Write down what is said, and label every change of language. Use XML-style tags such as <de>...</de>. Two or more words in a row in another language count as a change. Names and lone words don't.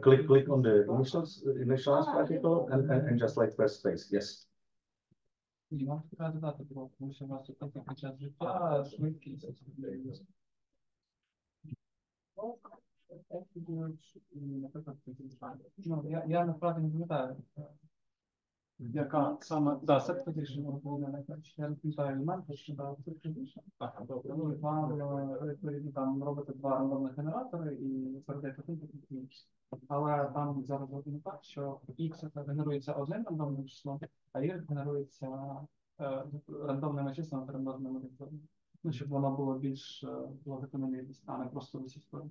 <en>Click on the initialize particle and just like press space. Yes.</en> <uk>Я насправді не пам'ятаю, яка саме, да,</uk> <en>set position</en> <uk>була найкраще. Я не пам'ятаю елементи, що да,</uk> <en>set position.</en> <uk>Відповідно, там робити два рандомних генератори і передаєте один такий X. Але там зараз робимо так, що X генерується одним рандомним числом, а Y генерується рандомними числами перемноженими відповідно. Ну, щоб воно було більш закономірність, а не просто висі сторони.</uk>